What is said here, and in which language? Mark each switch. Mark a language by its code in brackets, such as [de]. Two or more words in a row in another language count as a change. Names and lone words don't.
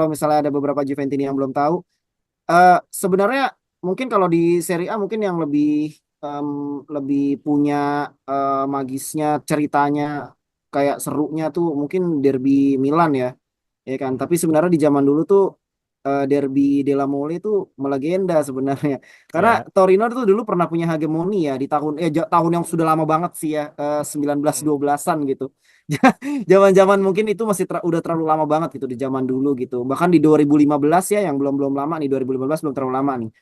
[id] kalau misalnya ada beberapa Juventini yang belum tahu. Sebenarnya mungkin kalau di Serie A mungkin yang em, lebih punya magisnya ceritanya kayak serunya tuh mungkin derby Milan ya kan. Tapi sebenarnya di zaman dulu tuh derby della Mole itu melegenda sebenarnya. Karena Ya. Torino tuh dulu pernah punya hegemoni ya di tahun tahun yang sudah lama banget sih ya, Hmm. 1912-an gitu. Zaman-zaman mungkin itu masih udah terlalu lama banget gitu di zaman dulu gitu. Bahkan di 2015 ya yang belum-belum lama nih, 2015 belum terlalu lama nih.